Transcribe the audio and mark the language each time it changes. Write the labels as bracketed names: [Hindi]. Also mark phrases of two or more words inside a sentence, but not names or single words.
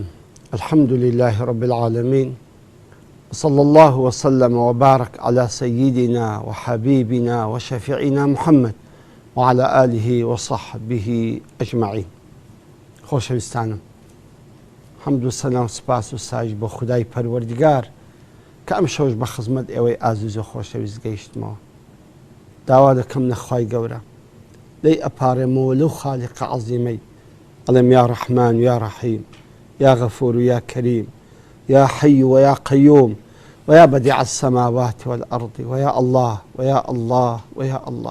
[Arabic] الحمد لله رب العالمين، صلى الله وسلم وبارك على سيدنا وحبيبنا وشفيعنا محمد وعلى آله وصحبه أجمعين. [Central Kurdish] خۆشەویستانم، حەمد و سەنا و سپاس و سایش بۆ خودای پەروەردگار کە ئەم شەوش بە خزمەت ئێوەی ئازیز و خۆشەویست گەیشتمەوە. داوا دەکەم لە خوای گەورە دەی ئەپارێمەوە لەو خالقە عەزیمەی، ئەڵێم [Arabic] یا ڕەحمان یا ڕەحیم، یا غەفور و یا کەریم، یا حەی و یا قەیوم، و یا بەدیع السەماوات والأرض، و یا الله و یا الله و یا الله.